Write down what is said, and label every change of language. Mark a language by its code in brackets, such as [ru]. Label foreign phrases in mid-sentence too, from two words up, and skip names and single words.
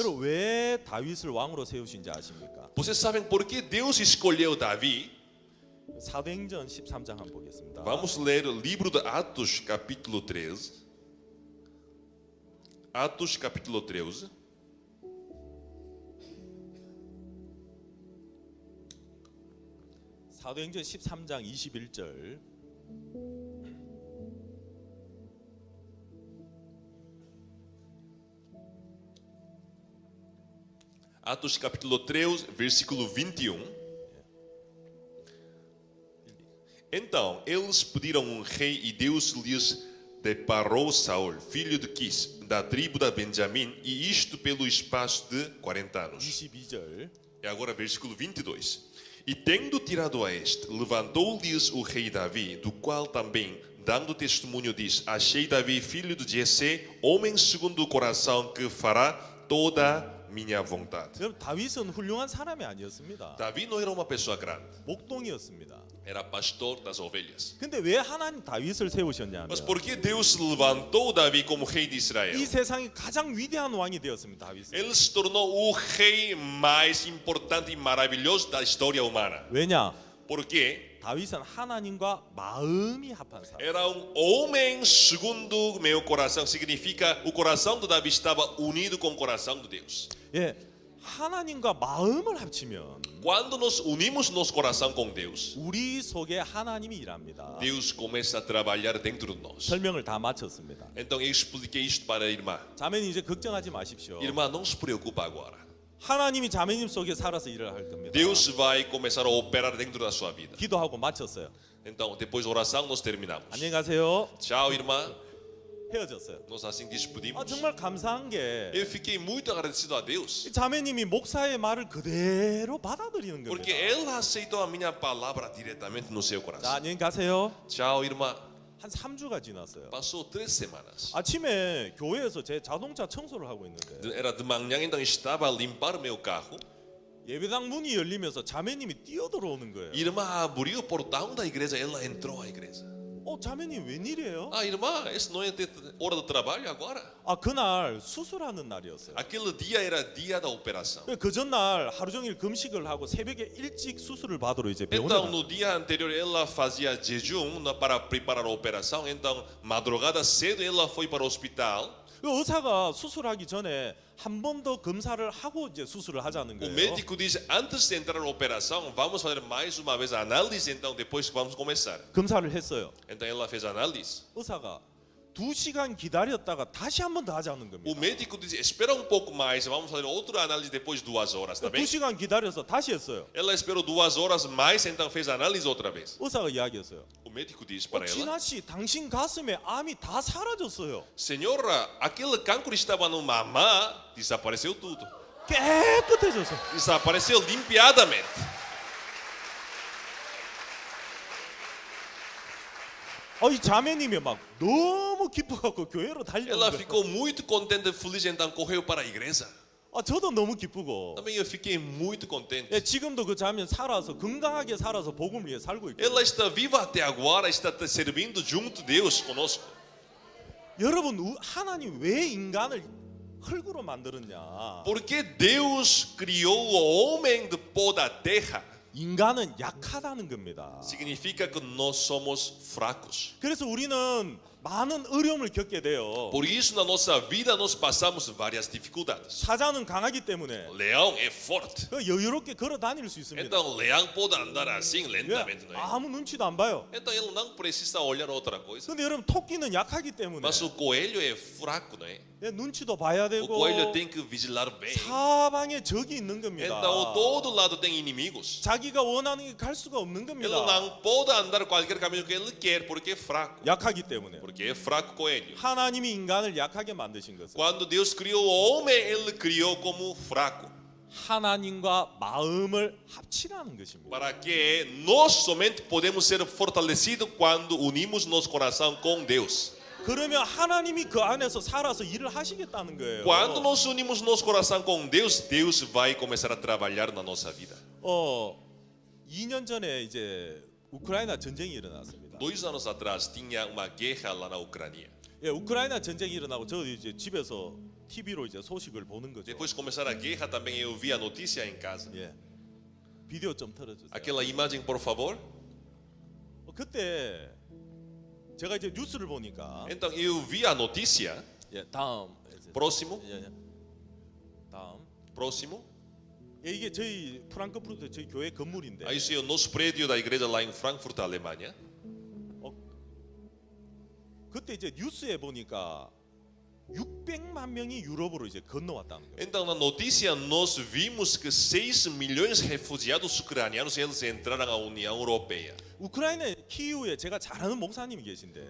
[ko] 여러분 왜 다윗을 왕으로 세우신지 아십니까? [pt] Vocês sabem por que Deus escolheu Davi? [ko] 사도행전 13장 한번 보겠습니다. [pt] Vamos ler o livro de Atos, capítulo 13. Atos, capítulo 13. [ko] 사도행전 13장 21절. [pt] Atos, capítulo 13, versículo 21. Então, eles pediram um rei e Deus lhes deparou Saul, filho de Quis, da tribo de Benjamim, e isto pelo espaço de 40 anos. [ko] 22절. [pt] E agora versículo 22. E tendo tirado a este, levantou-lhes o rei Davi, do qual também, dando testemunho, diz: Achei Davi, filho de Jessé, homem segundo o coração, que fará toda minha vontade. [ko] 여러분 다윗은 훌륭한 사람이 아니었습니다. [pt] Davi não era uma pessoa grande, [ko] 목동이었습니다. [pt] era pastor das ovelhas. [ko] 근데 왜 하나님 다윗을 세우셨냐면 [pt] Mas por que Deus levantou Davi como rei de Israel? [ko] 이 세상의 가장 위대한 왕이 되었습니다. 다윗은. [pt] Ele se tornou o rei mais importante e maravilhoso da história humana. [ko] 왜냐? [pt] Porque [ko] 다윗은 하나님과 마음이 합한 사람. [pt] era homem segundo meu coração. Significa o coração de Davi estava unido com o coração de Deus. [ko] 예, 하나님과 마음을 합치면 [pt] Quando nós unimos nosso coração com Deus, [ko] 우리 속에 하나님이 일합니다. [pt] Deus começa a trabalhar dentro de nós. [ko] 설명을 다 마쳤습니다. [pt] Então eu expliquei isto para a irmã. [ko] 자매님 이제 걱정하지 마십시오. [pt] Irmã, não se preocupa agora. [ko] 하나님이 자매님 속에 살아서 일을 할 겁니다. [pt] Deus vai começar a operar dentro da sua vida. [ko] 기도하고 마쳤어요. [pt] Então, depois da oração, nós terminamos. [ko] 안녕히 가세요. [pt] Tchau, irmã. [ko] 헤어졌어요. [pt] Nós assim despedimos. [ko] 정말 감사한 게 [pt] Eu fiquei muito agradecido a Deus. [ko] 이 자매님이 목사의 말을 그대로 받아들이는 [pt] Porque [ko] 겁니다. [pt] ela aceitou a minha palavra diretamente no seu [ko] 자, [pt] coração. [ko] 안녕히 가세요. [pt] Tchau, irmã. [ko] 한 3주가 지났어요. [pt] Passou 3 semanas. [ko] 아침에 교회에서 제 자동차 청소를 하고 있는데 [pt] Era de manhã, então estava a limpar o meu carro. [ko] 예배당 문이 열리면서 자매님이 뛰어들어오는 거예요. [pt] Irmã abriu o portão da igreja, ela entrou à igreja. [ko] 자매님 웬일이에요? [pt] Ah, irmã, esse não é hora do trabalho agora? [ko] 그날 수술하는 날이었어요. [pt] Aquele dia era dia da operação. [ko] 그 전날 하루 종일 금식을 하고 새벽에 일찍 수술을 받으러 이제 병원에 [pt] Então, [ko] 갔어요. [pt] no dia anterior, ela fazia jejum para preparar a operação. Então, madrugada cedo, ela foi para o hospital. [ko] 그 의사가 수술하기 전에 한 번 더 검사를 하고 이제 수술을 하자는 [pt] O [ko] 거예요. [pt] médico diz: antes de entrar na operação, vamos fazer mais uma vez a análise. Então, depois que vamos começar. [ko] 검사를 했어요. [pt] Então, ela fez a análise. [ko] 의사가 2시간 기다렸다가 다시 한 번 더 하자는 [pt] O [ko] 겁니다. [pt] médico diz: espera um pouco mais, vamos fazer outra análise depois de 2 horas, tá bem? [ko] 2시간 기다려서 다시 했어요. [pt] Ela esperou 2 horas mais, então fez a análise outra vez. [ko] 의사가 이야기했어요. [pt] O médico diz para ela: [ko] 진아 씨, 당신 가슴에 암이 다 사라졌어요. [pt] senhora, aquele cancro estava no mamá, desapareceu tudo. [ko] 깨끗해졌어. [pt] Desapareceu limpiadamente. [ko] 이 자매님이 막 너무 기뻐갖고 교회로 [pt] Ela [ko] 달려온 거예요. [pt] ficou muito contente e feliz, então correu para a igreja. [ko] 저도 너무 기쁘고. [pt] Também eu fiquei muito contente. [ko] 지금도 그 자매 살아서 건강하게 살아서 복음을 위해 살고 있고. [pt] Ela está viva até agora, está servindo junto de Deus conosco. [ko] 여러분, 하나님 왜 인간을 흙으로 만들었냐? [pt] Porque Deus criou o homem de pó da terra. [ko] 인간은 약하다는 겁니다. [pt] Significa que nós somos fracos. [ko] 그래서 우리는 많은 어려움을 겪게 돼요. [pt] Por isso, na nossa vida, nós passamos várias dificuldades. [ko] 사자는 강하기 때문에 [pt] Leão é forte. [ko] 여유롭게 걸어 다닐 수 있습니다. [pt] Então, leão pode andar assim lentamente, não é? [ko] 아무 눈치도 안 봐요. [pt] Então, ele não precisa olhar outra coisa. [ko] 근데 여러분, 토끼는 약하기 때문에 [pt] Mas o coelho é fraco, não é? [ko] 눈치도 봐야 [pt] O [ko] 되고 [pt] coelho tem que vigilar bem. [ko] 사방에 적이 있는 겁니다. [pt] Então, todo lado tem inimigos. [ko] 자기가 원하는 게 갈 수가 없는 [pt] Ele [ko] 겁니다. [pt] não pode andar qualquer caminho que ele quer, porque é fraco. [ko] 약하기 때문에. [pt] Porque é fraco coelho. [ko] 하나님이 인간을 약하게 만드신 것은 [pt] Quando Deus criou o homem, ele criou como fraco. [ko] 하나님과 마음을 합치라는 것입니다. [pt] Para que nós somente podemos ser fortalecidos quando unimos nosso coração com Deus. [ko] 그러면 하나님이 그 안에서 살아서 일을 하시겠다는 거예요. [pt] Quando nós unimos nosso coração com Deus, Deus vai começar a trabalhar na nossa vida. [ko] 2년 전에 이제 우크라이나 전쟁이 일어났습니다. [pt] 2 anos atrás tinha uma guerra lá na Ucrânia. [ko] 우크라이나 전쟁이 일어나고 저 이제 집에서 TV로 이제 소식을 보는 거죠. [pt] Depois de começar a guerra, também eu vi a notícia em casa. [ko] 비디오 좀 틀어주세요. [pt] Aquela imagem, por favor. [ko] 그때 제가 이제 뉴스를 보니까 [pt] Então eu vi a notícia. [ko] 다음 [pt] Próximo. [ko] 다음 [pt] Próximo. [ko] 이게 저희 프랑크푸르트 저희 교회 건물인데 [pt] Esse é o nosso prédio da igreja lá em Frankfurt, Alemanha. [ko] 그때 이제 뉴스에 보니까 600만 명이 유럽으로 이제 건너왔다는 거예요. [pt] Então na notícia nós vimos que 6 milhões de refugiados ucranianos eles entraram à União Europeia. [ko] 우크라이나 키이우에 제가 잘 아는 목사님이 계신데.